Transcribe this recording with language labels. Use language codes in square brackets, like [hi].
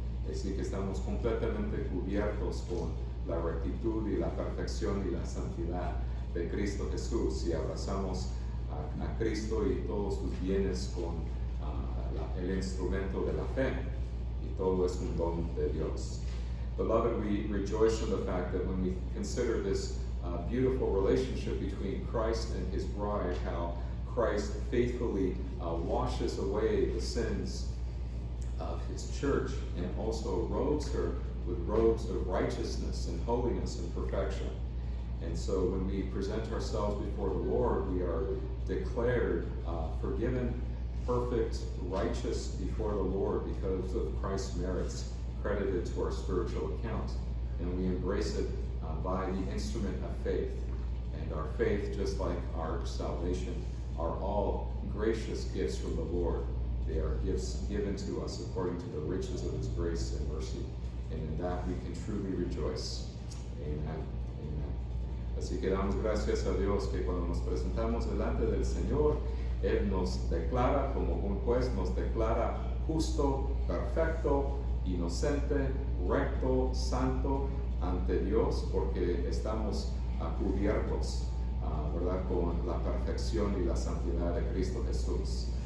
[es] Así que estamos completamente cubiertos con la rectitud y la perfección y la santidad de Cristo Jesús si abrazamos a Cristo y todos sus bienes con el instrumento de la fe. Todo es un don de Dios. [en] Beloved, we rejoice in the fact that when we consider this beautiful relationship between Christ and His bride, how Christ faithfully washes away the sins of his church and also robes her with robes of righteousness and holiness and perfection. And so when we present ourselves before the Lord, we are declared forgiven, perfect, righteous before the Lord because of Christ's merits credited to our spiritual account. And we embrace it by the instrument of faith. And our faith, just like our salvation, are all gracious gifts from the Lord. They are gifts given to us according to the riches of his grace and mercy. And in that we can truly rejoice. Amen. Amen. [es] Así que damos gracias a Dios que cuando nos presentamos delante del Señor, Él nos declara como un juez, nos declara justo, perfecto, inocente, recto, santo ante Dios, porque estamos cubiertos, ¿verdad?, con la perfección y la santidad de Cristo Jesús.